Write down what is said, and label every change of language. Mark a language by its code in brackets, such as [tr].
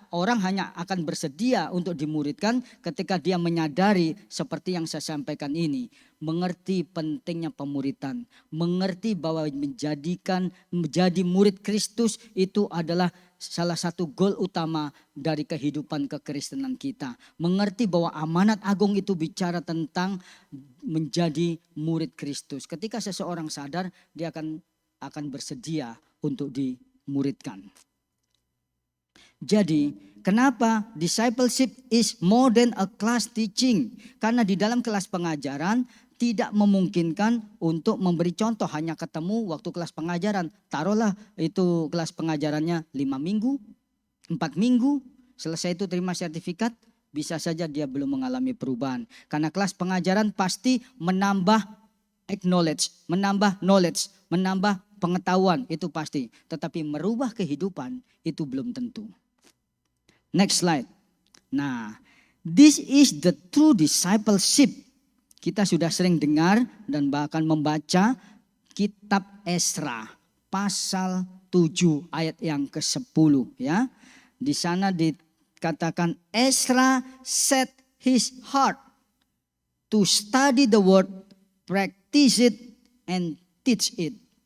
[id] Orang hanya akan bersedia untuk dimuridkan ketika dia menyadari seperti yang saya sampaikan ini, mengerti pentingnya pemuritan, mengerti bahwa menjadi murid Kristus itu adalah salah satu goal utama dari kehidupan kekristenan kita. Mengerti bahwa amanat agung itu bicara tentang menjadi murid Kristus. Ketika seseorang sadar, dia akan bersedia untuk dimuridkan. Jadi, kenapa [en] discipleship is more than a class teaching? [id] Karena di dalam kelas pengajaran tidak memungkinkan untuk memberi contoh, hanya ketemu waktu kelas pengajaran. Taruhlah itu kelas pengajarannya 5 minggu, 4 minggu, selesai itu terima sertifikat, bisa saja dia belum mengalami perubahan. Karena kelas pengajaran pasti menambah knowledge, menambah pengetahuan, itu pasti. Tetapi merubah kehidupan itu belum tentu. [en] Next slide. Nah, this is the true discipleship. [id] Kita sudah sering dengar dan bahkan membaca kitab Esra pasal 7 ayat yang ke-10 ya. Di sana dikatakan [en] Esra set his heart to study the word, practice it and teach it.